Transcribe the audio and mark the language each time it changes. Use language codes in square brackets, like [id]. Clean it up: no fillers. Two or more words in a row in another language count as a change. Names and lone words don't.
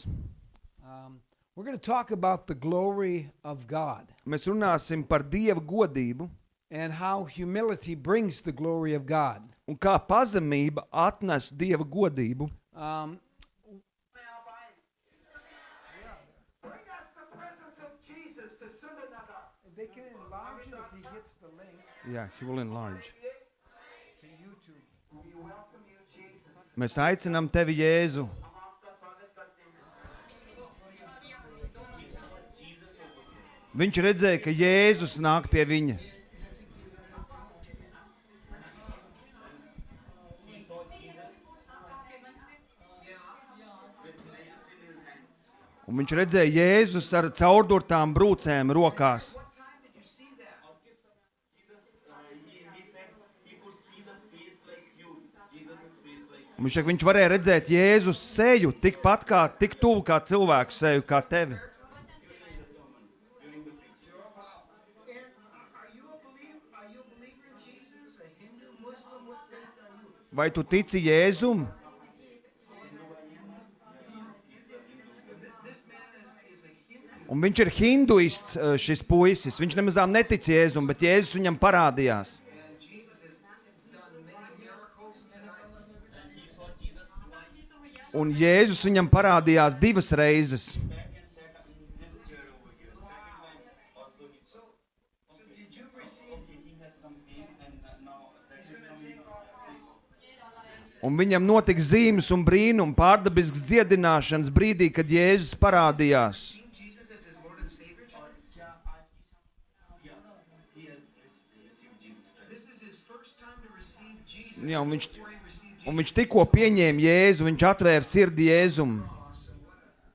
[en] We're going to talk about the glory of God [lv] Mēs runāsim par Dieva godību [en] and how humility brings the glory of God. [lv] un kā pazemība atnes Dieva godību. [en] Bring us the presence of Jesus to Suriname. They can enlarge it if he gets the link Jā, he will enlarge. to YouTube. We welcome you, Jesus. [lv] Mēs aicinām tevi, Jēzu. Viņš redzēja, ka Jēzus nāk pie viņa. Un viņš redzēja Jēzus ar caurdurtām brūcēm rokās. [en] What time did you see that? [lv] Un viņš saka, viņš varēja redzēt Jēzus seju tikpat kā, tik tuvu kā cilvēku seju, kā tevi. [en] Are you a believer in Jesus? A Hindu, Muslim, what faith are you? [lv] Vai tu tici Jēzum? [en] This man is a Hindu. [lv] Un viņš ir hinduists, šis puisis. Viņš nemazām netic Jēzum, bet Jēzus viņam parādījās. [en] And Jesus has done many miracles tonight. [lv] Un Jēzus viņam parādījās 2 reizes. [en] So, did you receive? [lv] Un viņam notika zīmes un brīnumi, pārdabisks dziedināšanas brīdī, kad Jēzus parādījās. [en] Jesus as his Lord and Savior tonight? This is his first time to receive Jesus. [lv] Jā, un [en] Before he received [lv] viņš tikko pieņēma Jēzu, viņš atvēra sirdi Jēzum. [en] Jesus.